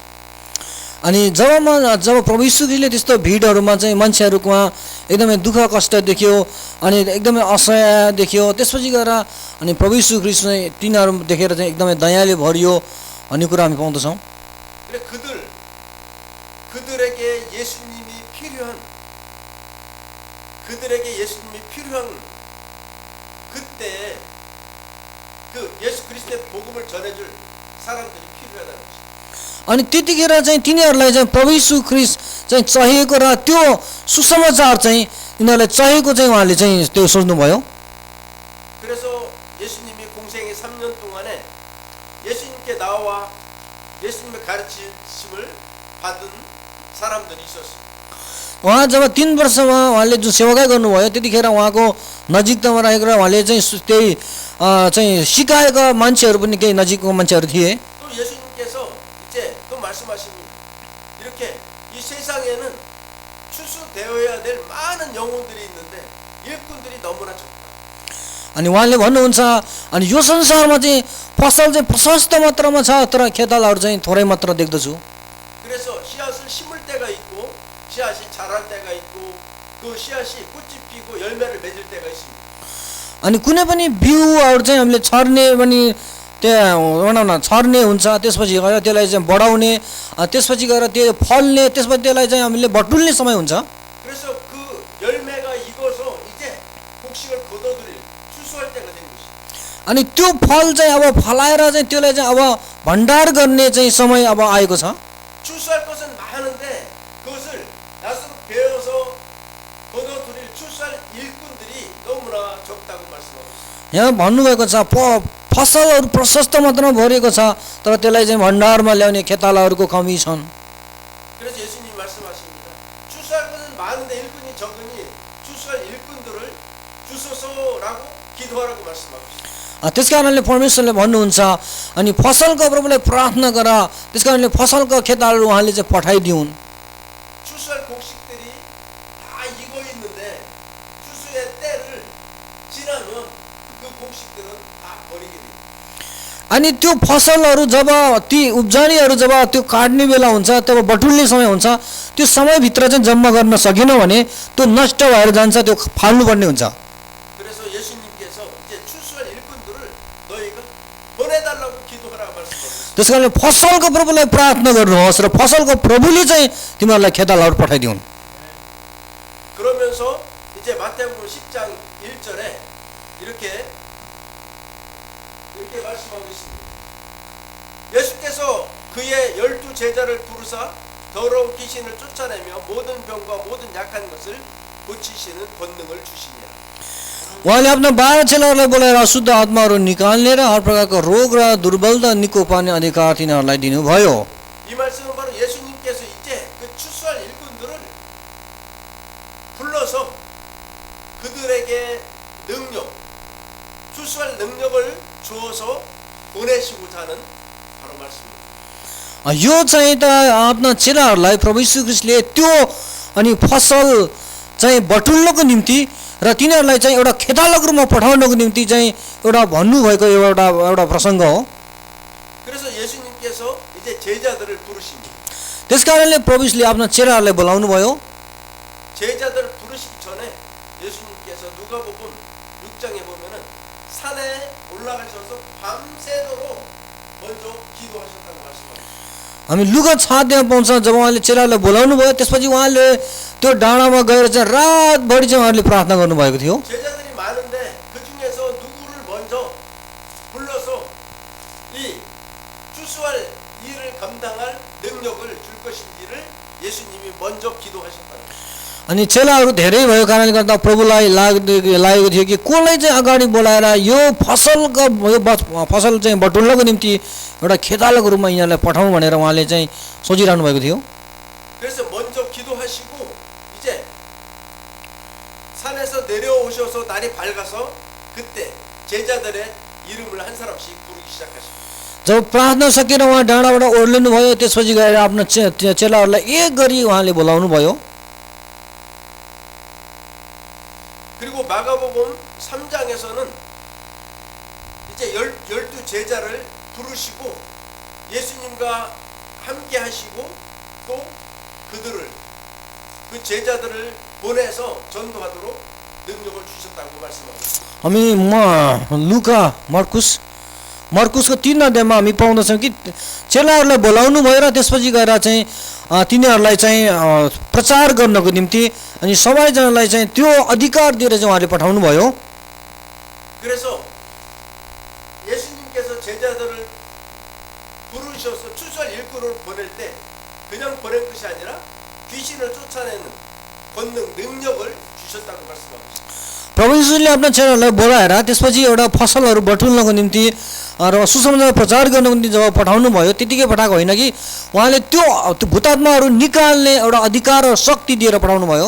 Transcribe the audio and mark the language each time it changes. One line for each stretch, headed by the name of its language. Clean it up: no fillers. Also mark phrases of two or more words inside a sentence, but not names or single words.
Nepali: अनि जब प्रभु यीशुले त्यस्तो भिडहरूमा चाहिँ मान्छेहरूमा एकदमै दुःख कष्ट देखियो अनि एकदमै असह्य देखियो, त्यसपछि गएर अनि प्रभु यीशु ख्रीष्ट चाहिँ तिनीहरू देखेर चाहिँ एकदमै दयाले भरियो भन्ने कुरा हामी पाउँदछौँ।
Korean: 그들에게 예수님이 필요한 그때 그 예수 그리스도의 복음을 전해줄 사람들이 필요하다는 것입니다.
Nepali: अनि त्यतिखेर चाहिँ तिनीहरूलाई चाहिँ प्रभु यीशु ख्रीष्ट चाहिँ चाहिएको र त्यो सुसमाचार चाहिँ तिनीहरूलाई चाहिएको चाहिँ उहाँले चाहिँ त्यो सोच्नुभयो।
Korean: 그래서 예수님이 공생의 3년 동안에 예수님께 나와 예수님의 가르침을 받은 사람들이 있었습니다.
Nepali: उहाँ जब 3 वर्षमा उहाँले जुन सेवाकाई गर्नुभयो त्यतिखेर उहाँको नजिकतामा रहेको र उहाँले चाहिँ त्यही चाहिँ सिकाएका मान्छेहरू पनि केही नजिकको मान्छेहरू थिए।
Korean: 또 예수님께서 이제 또 말씀하십니다. 이렇게 이 세상에는 추수되어야 될 많은 영혼들이 있는데 일꾼들이 너무나 적다.
Nepali: अनि उहाँले भन्नुहुन्छ अनि यो संसारमा चाहिँ फसल चाहिँ प्रशस्त मात्रामा छ तर खेतालाहरू चाहिँ थोरै मात्र देख्दछु।
Korean: 그래서 씨앗을 심을 때가 있고 씨앗이 자랄 때가 있고 그 씨앗이 꽃이 피고 열매를 맺을 때가 있습니다.
Nepali: अनि कुनै पनि बिउहरू चाहिँ हामीले छर्ने पनि त्यहाँ भनौँ न छर्ने हुन्छ, त्यसपछि गएर त्यसलाई चाहिँ बढाउने, त्यसपछि गएर त्यो फल्ने, त्यसपछि त्यसलाई चाहिँ हामीले बटुल्ने समय हुन्छ।
Korean: 그래서 그 열매가 익어서 이제 곡식을 거둬들일 추수할 때가 된 것입니다.
Nepali: अनि त्यो फल चाहिँ अब फलाएर चाहिँ त्यसलाई चाहिँ अब भण्डार गर्ने चाहिँ समय अब आएको छ।
Korean: 추수할 것은 많은데 그것을 나서 베어서 거둬들일 추수할 일꾼들이 너무나 적다고 말씀하고 있습니다.
Nepali: यहाँ भन्नुभएको छ फसलहरू प्रशस्त मात्रामा भरिएको छ तर त्यसलाई चाहिँ भण्डारमा ल्याउने खेतालाहरूको कमी छन्।
Korean: 그래서 예수님 말씀하십니다. 추수할 것은 많은데 일꾼이 적으니 추수할 일꾼들을 주소서라고 기도하라고 말씀하고 있습니다.
Nepali: त्यस कारणले परमेश्वरले भन्नुहुन्छ अनि फसलको प्रभुलाई प्रार्थना गर, त्यस कारणले फसलको खेताहरू उहाँले चाहिँ पठाइदिउन्।
Korean: 추수할 곡식들이 다 익어 있는데 추수의 때를 지나면 그 곡식들은 다 버리게 됩니다.
Nepali: अनि त्यो फसलहरू जब ती उब्जनीहरू जब त्यो काट्ने बेला हुन्छ तब बटुल्ने समय हुन्छ, त्यो समयभित्र चाहिँ जम्मा गर्न सकेन भने त्यो नष्ट भएर जान्छ, त्यो फाल्नुपर्ने हुन्छ।
Korean: 그래서 예수님께서 이제 추수할 일꾼들을 너희가 보내달라고 기도하라 말씀하고 있습니다.
Nepali: त्यस कारणले फसलको प्रभुलाई प्रार्थना गर्नुहोस् र फसलको प्रभुले चाहिँ तिमीहरूलाई खेतालाहरू पठाइदिउन्।
Korean: 그러면서 이제 마태복음 10장 1절에 이렇게 말씀하고 있습니다. 예수께서 그의 12 제자를 부르사 더러운 귀신을 쫓아내며 모든 병과 모든 약한 것을 고치시는 권능을 주시니라.
Nepali: उहाँले आफ्ना 12 चेलाहरूलाई बोलाएर अशुद्ध आत्माहरू निकाल्ने र हर प्रकारको रोग र दुर्बलता निको पार्ने अधिकार तिनीहरूलाई दिनुभयो।
Korean: 이 말씀은 바로 예수님께서 이제 그 추수할 일꾼들을 불러서 그들에게 능력, 추수할 능력을 주어서 보내시고자 하는 바로 말씀입니다.
Nepali: यो चाहिँ त आफ्ना चेलाहरूलाई प्रभु यीशु ख्रीष्टले त्यो अनि फसल चाहिँ बटुल्नको निम्ति र तिनीहरूलाई चाहिँ एउटा खेतालाको रूपमा पठाउनको निम्ति चाहिँ एउटा भन्नुभएको एउटा प्रसङ्ग हो।
Korean: 그래서 예수님께서 이제 제자들을 부르십니다.
Nepali: त्यस कारणले प्रभु यीशुले आफ्ना चेलाहरूलाई बोलाउनु भयो।
Korean: 제자들을 부르시기 전에 예수님께서 누가복음 6장에 보면은 산에 올라가셔서 밤새도록 먼저 기도하셨다고 말씀합니다.
Nepali: हामी लुगा छाड्न पाउँछ जब उहाँले चेलाहरूलाई बोलाउनु भयो, त्यसपछि उहाँले त्यो डाँडामा गएर चाहिँ रातभरि चाहिँ उहाँले प्रार्थना गर्नुभएको थियो।
Korean: 제자들이 많은데 그 중에서 누구를 먼저 불러서 이 추수할 일을 감당할 능력을 줄 것인지를 예수님이 먼저 기도하셨다는 것입니다.
Nepali: अनि चेलाहरू धेरै भएको कारणले गर्दा प्रभुलाई लागेको थियो कि कसलाई चाहिँ अगाडि बोलाएर यो फसल चाहिँ बटुल्नको निम्ति एउटा खेतालाको रूपमा यिनीहरूलाई पठाउँ भनेर उहाँले चाहिँ सोचिरहनु भएको थियो।
Korean: 그래서 먼저 기도하시고 이제 산에서 내려오셔서 날이 밝아서 그때 제자들의 이름을 한 사람씩 부르기 시작하십니다.
Nepali: जब प्रार्थना सकेर उहाँ डाँडाबाट ओर्लिनु भयो, त्यसपछि गएर आफ्नो चेलाहरूलाई एक गरी उहाँले बोलाउनु भयो।
Korean: 그리고 마가복음 3장에서는 이제 12 제자를 부르시고 예수님과 함께 하시고 또 그들을 그 제자들을 보내서 전도하도록 능력을 주셨다고 말씀합니다.
Nepali: हामी लुका मर्कुसको 3 अध्यायमा हामी पाउँदछौँ कि चेलाहरूलाई बोलाउनु भयो र त्यसपछि गएर चाहिँ तिनीहरूलाई चाहिँ प्रचार गर्नको निम्ति अनि सबैजनालाई चाहिँ त्यो अधिकार दिएर चाहिँ उहाँले पठाउनु भयो।
Korean: 그래서 예수님께서 제자들을 부르셔서 추수할 일꾼을 보낼 때 그냥 보낸 것이 아니라 귀신을 쫓아내는 권능, 능력을 주셨다고 말씀하고 있습니다.
Nepali: प्रभु यीशुले आफ्ना चेलाहरूलाई बोलाएर त्यसपछि एउटा फसलहरू बटुल्नको निम्ति र सुसमाचार प्रचार गर्नको निम्ति जब पठाउनु भयो त्यतिकै पठाएको होइन कि उहाँले त्यो भूतात्माहरू निकाल्ने एउटा अधिकार र शक्ति दिएर पठाउनु भयो।